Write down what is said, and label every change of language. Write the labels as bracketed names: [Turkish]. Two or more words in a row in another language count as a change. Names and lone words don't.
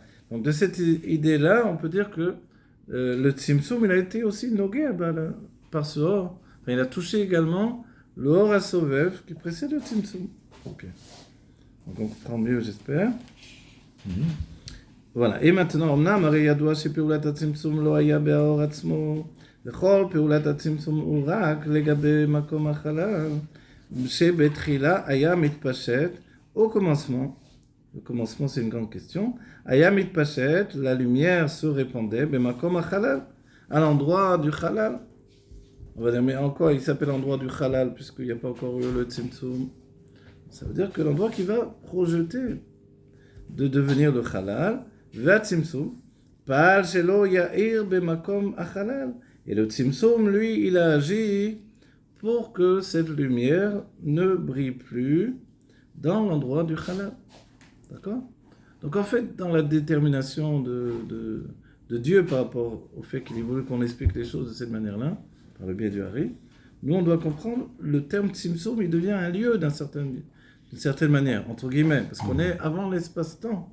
[French] Donc, de cette idée-là, on peut dire que le Tzimtzum, il a été aussi nogué par ce or. Enfin, il a touché également le [Hebrew] אור הסובב [French] qui précède le Tzimtzum. Ok. Donc, on comprend mieux, j'espère. Voilà. Et maintenant, [Hebrew] אמנם הרי ידוע שפעולת הצמצום לא היה באור עצמו, וכל פעולת הצמצום הוא רק לגבי מקום החלל, שבתחילה היה מתפשט [French] au commencement. Le commencement, c'est une grande question. [Hebrew] היה מתפשט, [French] la lumière se répandait, [Hebrew] במקום החלל, [French] à l'endroit du halal. On va dire, mais en quoi il s'appelle l'endroit du halal, puisqu'il n'y a pas encore eu le tzimtzum? Ça veut dire que l'endroit qui va projeter de devenir le halal, [Hebrew] והצמצום, פעל שלא יאיר במקום החלל. [French] Et le tzimtzum, lui, il a agi pour que cette lumière ne brille plus dans l'endroit du halal. D'accord? Donc en fait, dans la détermination de Dieu par rapport au fait qu'il voulait qu'on explique les choses de cette manière-là, par le biais du Hari, nous on doit comprendre le terme tzimtzum, il devient un lieu d'une certaine manière, entre guillemets, parce qu'on est avant l'espace-temps.